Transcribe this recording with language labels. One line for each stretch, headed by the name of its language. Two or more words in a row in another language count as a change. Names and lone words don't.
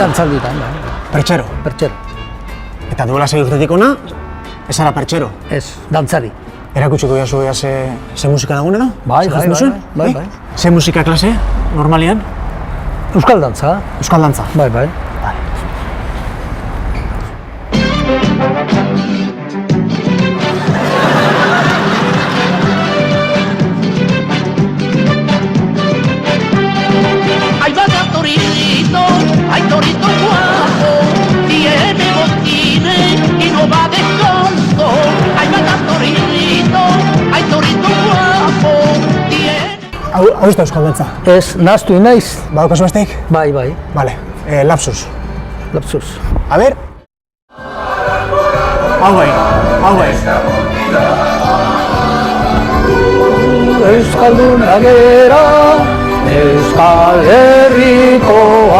Basque: Dantzalditan, bai. Pertsero. Pertsero. Eta duela 6 urtetik ona, ez zara pertsero. Ez, dantzari. Erakutsiko jazu ea ze musika dagoenero? Bai, Ze bai, jartzen duzun? bai, bai. Ze musika klase, normalian? Euskal dantza, Euskal dantza. bai, bai.
Spanish: Ahí vaya torito guapo, tiene botines y no va descalzo. Ahí vaya torito guapo, tiene...
Basque: Hau ez da Euskal dantza. Ez, nahaztu naiz. Badaukazu besteik? Bai, bai,
Spanish: Vale, lapsus.
Basque: lapsus.
Spanish: A ber.
Basque: Hau bai. Euskaldun agera, Euskal Herrikoa.